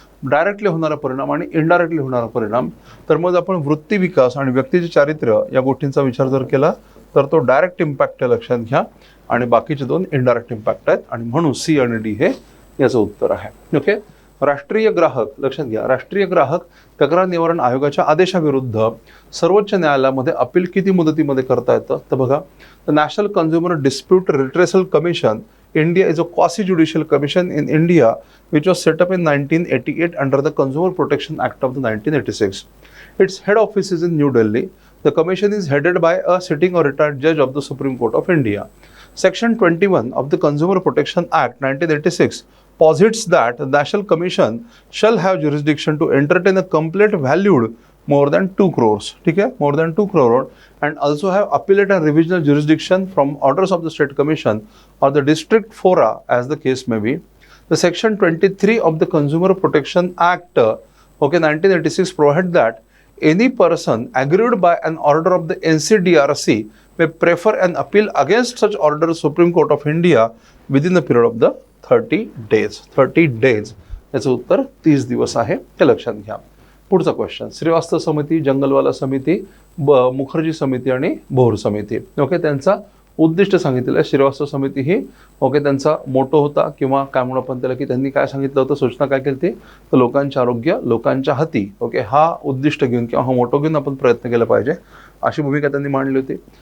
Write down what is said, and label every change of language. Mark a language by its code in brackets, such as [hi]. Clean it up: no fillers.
[mr] Directly होणारा परिणाम आणि इनडायरेक्टली होणारा परिणाम. तर मग आपण वृत्ती विकास आणि व्यक्तीचे चारित्र्य या गोष्टींचा विचार जर केला तर तो डायरेक्ट इम्पॅक्ट आहे, लक्षात घ्या, आणि बाकीचे दोन इनडायरेक्ट इम्पॅक्ट आहेत, आणि म्हणून सी आणि डी हे याचं उत्तर आहे. ओके. राष्ट्रीय ग्राहक, लक्षात घ्या, राष्ट्रीय ग्राहक तक्रार निवारण आयोगाच्या आदेशाविरुद्ध सर्वोच्च न्यायालयामध्ये अपील किती मुदतीमध्ये करता येतं? [en] तर बघा, the national consumer dispute redressal commission India is a quasi-judicial commission in India which was set up in 1988 under the Consumer Protection Act of the 1986. Its head office is in New Delhi. The commission is headed by a sitting or retired judge of the Supreme Court of India. Section 21 of the Consumer Protection Act 1986 posits that the National Commission shall have jurisdiction to entertain a complaint valued more than 2 crores, [hi] ठीक है, [en] more than 2 crore, and also have appellate and revisional jurisdiction from orders of the State Commission or the district fora as the case may be. The Section 23 of the Consumer Protection Act, 1986 provides that any person aggrieved by an order of the NCDRC may prefer an appeal against such order to Supreme Court of India within the period of the 30 days. 30 days. [mr] याचं उत्तर 30 दिवस आहे, हे लक्षात घ्या. पुढचा question, Srivastava समिती, जंगलवाला समिती, मुखर्जी समिती आणि भोर समिती. ओके, त्यांचा उद्दिष्ट सांगितलेलं आहे. श्रीवास्तव समिती ही त्यांचा मोटो होता, किंवा काय म्हणू आपण त्याला, की त्यांनी काय सांगितलं होतं, सूचना काय केली, तर लोकांचे आरोग्य लोकांच्या हाती, हा उद्दिष्ट घेऊन किंवा हा मोटो घेऊन आपण प्रयत्न केला पाहिजे, अशी भूमिका त्यांनी मांडली होती.